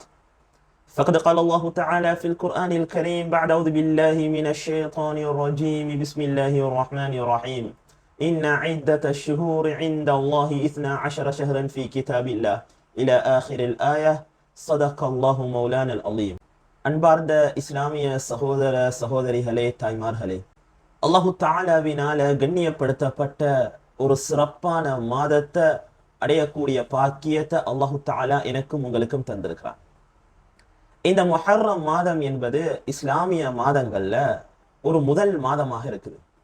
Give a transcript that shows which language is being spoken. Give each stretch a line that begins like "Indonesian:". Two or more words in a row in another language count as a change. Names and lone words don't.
Arabic: فقد قال الله تعالى في القرآن الكريم بعد أعوذ بالله من الشيطان الرجيم بسم الله الرحمن الرحيم. إن عدة الشهور عند الله 12 شهرا في كتاب الله إلى آخر الآية. صدق الله مولانا العظيم.
Tamil: அன்பார்ந்த இஸ்லாமிய சகோதர சகோதரிகளே, தாய்மார்களே, அல்லாஹு தாலாவினால கண்ணியப்படுத்தப்பட்ட ஒரு சிறப்பான மாதத்தை அடையக்கூடிய பாக்கியத்தை
Arabic: الله تعالى
Tamil: எனக்கும் உங்களுக்கும் தந்திருக்கிறான். இந்த முஹர்ரம் மாதம் என்பது இஸ்லாமிய மாதங்கள்ல ஒரு முதல் மாதமாக இருக்குது.